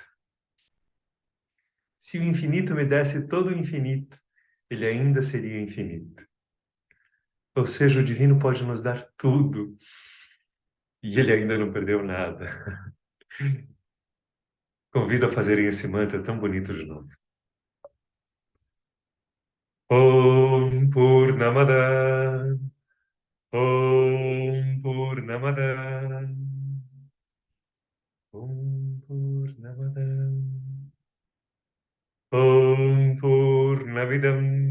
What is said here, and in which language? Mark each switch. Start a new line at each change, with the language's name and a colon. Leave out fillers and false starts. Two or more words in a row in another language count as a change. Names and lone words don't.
Portuguese: Se o infinito me desse todo o infinito, ele ainda seria infinito. Ou seja, o divino pode nos dar tudo e ele ainda não perdeu nada. Convido a fazerem esse mantra tão bonito de novo.
Sanskrit: ओम् पूर्णमद ओम् पूर्णमद ओम् पूर्णमद ओम् पूर्णमिदम्